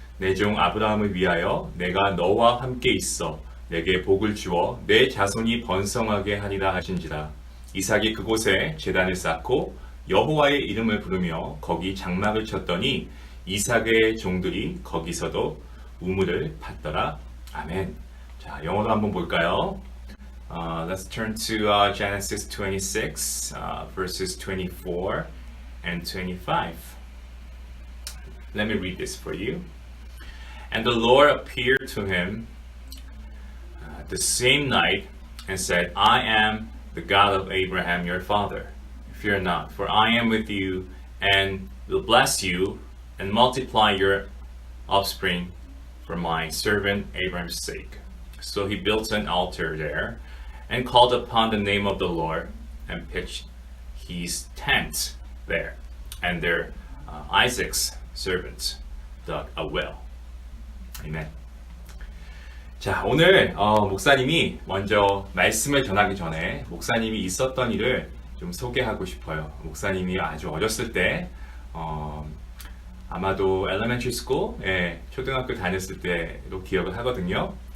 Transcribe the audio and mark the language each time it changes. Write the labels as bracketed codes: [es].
[ko] 내 종 아브라함을 위하여 내가 너와 함께 있어 내게 복을 주어 내 자손이 번성하게 하리라 하신지라. 이삭이 그곳에 제단을 쌓고 여호와의 이름을 부르며 거기 장막을 쳤더니 이삭의 종들이 거기서도 우물을 팠더라. 아멘. 자, 영어로 한번 볼까요? [en] Let's turn to Genesis 26, verses 24 and 25. Let me read this for you. And the Lord appeared to him the same night and said, I am the God of Abraham your father. Fear not, for I am with you and will bless you and multiply your offspring for my servant Abraham's sake. So he built an altar there and called upon the name of the Lord and pitched his tent there. And there Isaac's servants dug a well. Amen. [ko] 자, 오늘 목사님이 먼저 말씀을 전하기 전에 목사님이 있었던 일을 좀 소개하고 싶어요. 목사님이 아주 어렸을 때 아마도 elementary school, 초등학교 다녔을 때로 기억을 하거든요.